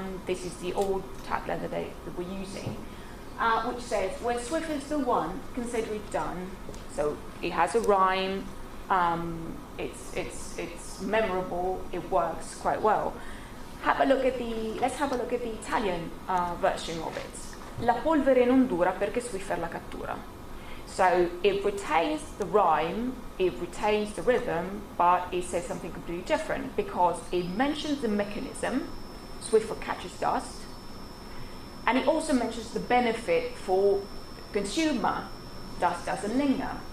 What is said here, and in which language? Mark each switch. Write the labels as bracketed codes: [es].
[en] This is the old tagline that we're using, which says, when Swiffer's the one, consider it done. So it has a rhyme, it's memorable, it works quite well. Let's have a look at the Italian version of it. [it] La polvere non dura perché Swiffer la cattura. [en] So it retains the rhyme, it retains the rhythm, but it says something completely different, because it mentions the mechanism, Swiffer catches dust, and it also mentions the benefit for consumer, dust doesn't linger.